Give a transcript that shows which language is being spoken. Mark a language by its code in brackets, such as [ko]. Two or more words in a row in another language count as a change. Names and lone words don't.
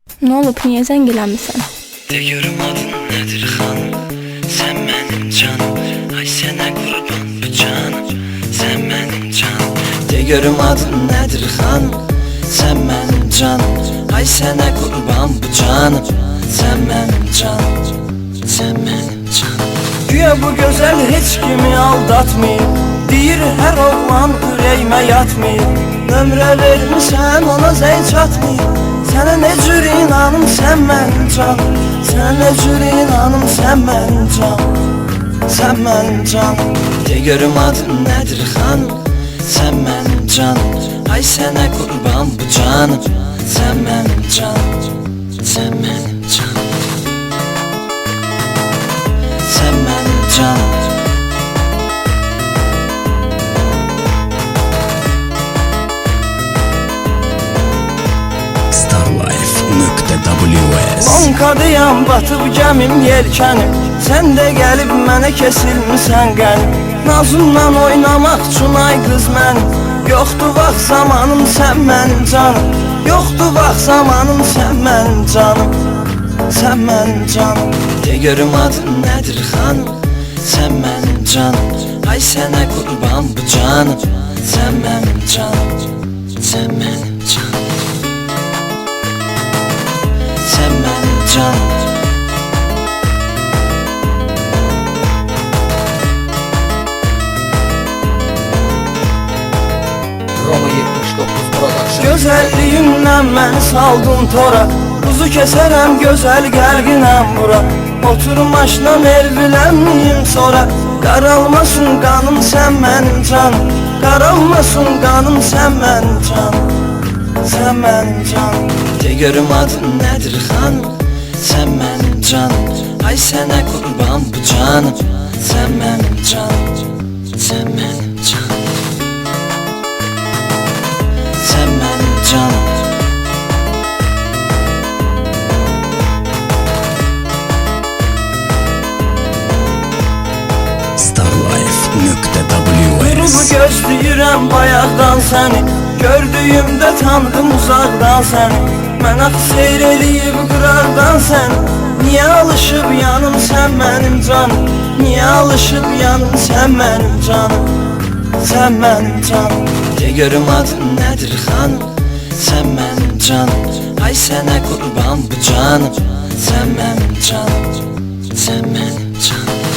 [az] Ne olub, niyə zəng eləmirsən? De görüm adın nedir hanım? [tr] Sen benim canım. Ay sene kurban bu canım. Sen benim canım. De görüm adın nedir hanım? Sen benim canım. Ay sene kurban bu canım. Sen benim canım. Sen benim canım. [az] Güya bu gözəl heç kimi aldatmayıb. Deyir hər oğlan ürəyimə yatmayıb. Nömrə vermişəm ona zəng çatmayıb. Sənə nə cür inanım sən mənim canım. Sənə nə cür inanım sən mənim canım. Sən mənim canım. De görüm adın nedir hanım? [tr] Sen benim canım. Ay sene kurban bu canım. Sen benim canım. Sen benim canım. Sen benim canım. Starlife.ws [az] Bankadayam batıb gəmim yelkənim. Sən də gəlib mənə kesilmisən qənim. Nazımdan oynamaq üçün ay qız mənim. Yoxdur vaxt zamanım sən mənim canım. Yoxdur vaxt zamanım sən mənim canım. Sən mənim canım. De görüm adın nedir hanım? [tr] Sen benim canım. Ay sene kurban bu canım. Sen benim canım. Sen benim canım. Sen benim canım. Roma 79 Production. [az] Gözəlliyimdən məni saldın tora. Buzu kəsərəm gözəl qəlbinəm bura. Oturum maşına mervilənmiyim sonra. Qaralmasın qanım sən mənim canım. Qaralmasın qanım sən mənim canım. Sən mənim canım. De görüm adın nedir hanım? [tr] Sen benim canım. Ay sene kurban bu canım. Sen benim canım. Sen benim canım. Sen benim canım. Durubu Starlife.ws [az] gözləyirəm bayaqdan səni. Gördüyümdə tanıdım uzaqdan səni. Mənə seyr eləyib qıraqdan səni. Niyə alışıb yanım sən mənim canım. Niyə alışıb yanım sən mənim canım. Sən mənim canım. De görüm adın nedir hanım? [tr] Sen benim canım. Ay sene kurban bu canım. Sen benim canım. Sen benim canım.